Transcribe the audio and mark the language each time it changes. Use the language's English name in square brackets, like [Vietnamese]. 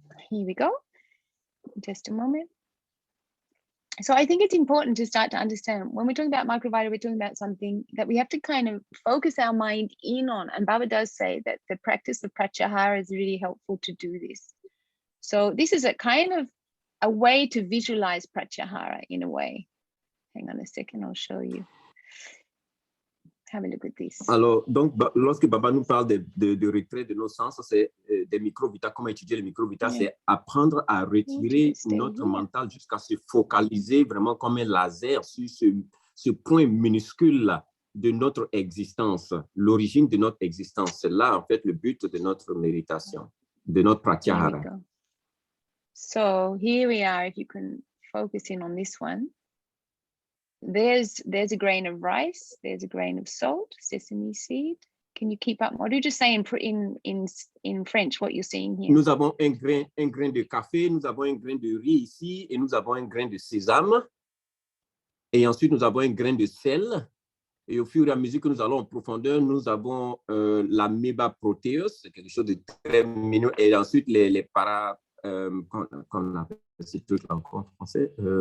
[English] Here we go. Just a moment. So I think it's important to start to understand when we're talking about microvita, we're talking about something that we have to kind of focus our mind in on. And Baba does say that the practice of pratyahara is really helpful to do this. So this is a kind of a way to visualize pratyahara in a way. Hang on a second, I'll show you. Have a look at this. [French] Alors, donc, lorsque Baba nous parle de retrait de nos sens, c'est des microvita, comment étudier les microvita, c'est apprendre à retirer notre mental jusqu'à se focaliser vraiment comme un laser sur ce point minuscule de notre existence, l'origine de notre existence. C'est là, en fait, le but de notre méditation, de notre pratyahara. [English] So here we are, if you can focus in on this one. There's a grain of rice, there's a grain of salt, sesame seed. Can you keep up? Or do you just say in French what you're seeing here? [French] Nous avons un grain de café, nous avons un grain de riz ici, et nous avons un grain de sésame. Et ensuite, nous avons un grain de sel. Et au fur et à mesure que nous allons en profondeur, nous avons l'amoeba proteus, c'est quelque chose de très mignon. Et ensuite, les para... qu'on appelle ces trucs encore en français?